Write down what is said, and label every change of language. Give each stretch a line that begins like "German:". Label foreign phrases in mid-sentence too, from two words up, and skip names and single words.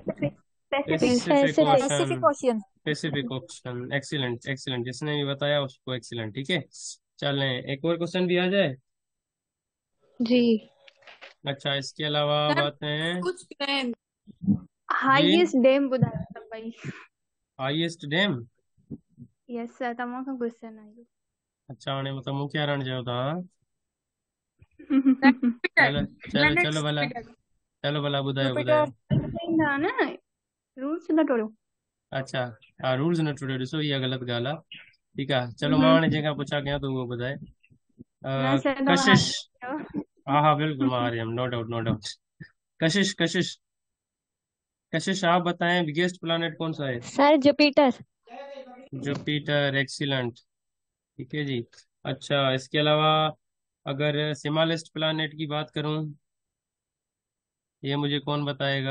English: पैसिफिक। Pacific Ocean, Pacific Ocean. Pacific Ocean, excellent excellent,
Urdu: جس نے بھی بتایا اس کو ایکسیلنٹ، ٹھیک ہے. چلیں ایک اور کوئسچن بھی آ جائے. जी। اچھا اس کے علاوہ सर باتیں ہیں کچھ نہیں. जी।
English: highest dam
Sindhi: ॿुधायो त भई।
English: highest dam, yes sir,
Sindhi: तव्हां खां क्वेश्चन आयो। अच्छा हाणे मतलब मूंखे हारण चयो था, हाँ? सर जुपिटर। चलो चलो प्लैनेट चलो भला, जुपिटर। चलो भला ॿुधायो। जुपिटर। न रूल्स न टोड़ियो। अच्छा हा, रूल्स न टुटियो, ॾिसो इहा ग़लति ॻाल्हि आहे, ठीकु आहे। चलो मां हाणे न जंहिंखां पुछा कयां थो उहो ॿुधाए। सर तव्हां कशिश, हारे। हाँ हाँ बिल्कुल मां हारियम,
English: no doubt no doubt.
Urdu: کشش کشش کشش آپ بتائیں
English: biggest planet
Urdu: کون سا ہے? سر جوپیٹر. جوپیٹر، ایکسیلنٹ، ٹھیک ہے جی. اچھا اس کے علاوہ اگر
English: smallest planet
Urdu: کی بات کروں، یہ مجھے کون بتائے گا?